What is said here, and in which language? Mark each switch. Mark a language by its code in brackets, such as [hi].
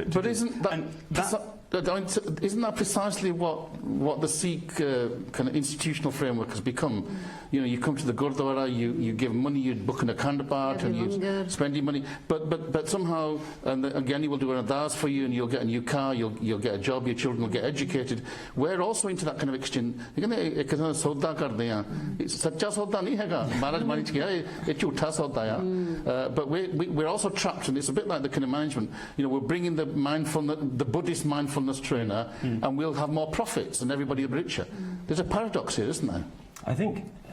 [en] But isn't that precisely what the Sikh kind of institutional framework has become? You come to the Gurdwara, you give money, you book an Akhand Path, and you spend your money. But somehow, and again, he will do an ardas for you, and you'll get a new car, you'll get a job, your children will get educated. We're also into that kind of exchange. [hi] एक सौदा करते हैं, सच्चा सौदा नहीं हैगा, महाराज मान किया ये झूठा सौदा है. [en] But we're also trapped, and it's a bit like the kind of management. We're bringing the Buddhist mindfulness trainer, and we'll have more profits, and everybody will be richer. There's a paradox here, isn't there?